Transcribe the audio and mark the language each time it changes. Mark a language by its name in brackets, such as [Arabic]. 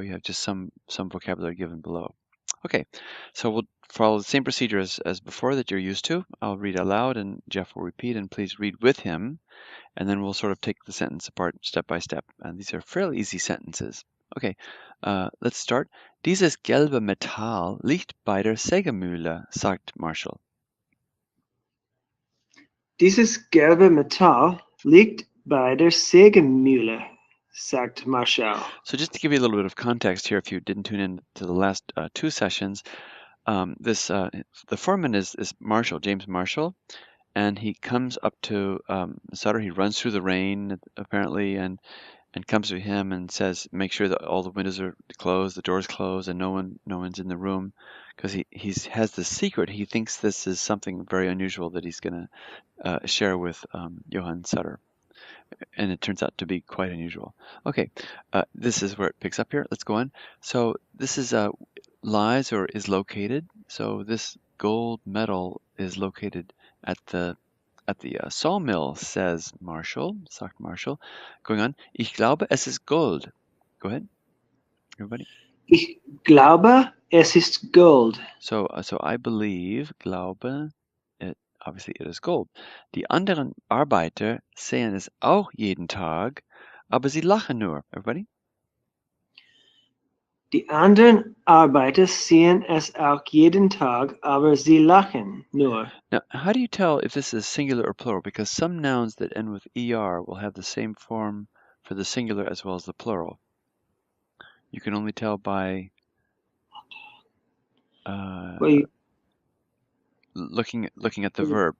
[English] You have just some vocabulary given below. Okay, so we'll follow the same procedure as before that you're used to. I'll read aloud, and Jeff will repeat, and please read with him. And then we'll sort of take the sentence apart step by step. And these are fairly easy sentences. Okay, let's start. [German] Dieses gelbe Metall liegt bei der Sägemühle, sagt Marshall. Dieses gelbe Metall liegt bei der Sägemühle, sagt Marshall. [English] So just to give you a little bit of context here, if you didn't tune in to the last two sessions, the foreman is Marshall, James Marshall, and he comes up to Sutter. He runs through the rain apparently, and comes to him and says, make sure that all the windows are closed, the doors closed, and no one's in the room, because he has this secret. He thinks this is something very unusual that he's going to share with Johann Sutter, and it turns out to be quite unusual. Okay, this is where it picks up here. Let's go on. So this is lies or is located. So this gold medal is located at the sawmill, says Marshall, [German] sagt Marshall. [English] Going on, [German] ich glaube, es ist Gold. [English] Go ahead, everybody. [German] Ich glaube, es ist Gold. [English] So I believe, glaube, obviously it is gold. [German] Die anderen Arbeiter sehen es auch jeden Tag, aber sie lachen nur. [English] Everybody? [German] Die anderen Arbeiter sehen es auch jeden Tag, aber sie lachen nur. [English] Now, how do you tell if this is singular or plural? Because some nouns that end with er will have the same form for the singular as well as the plural. You can only tell by looking at the verb.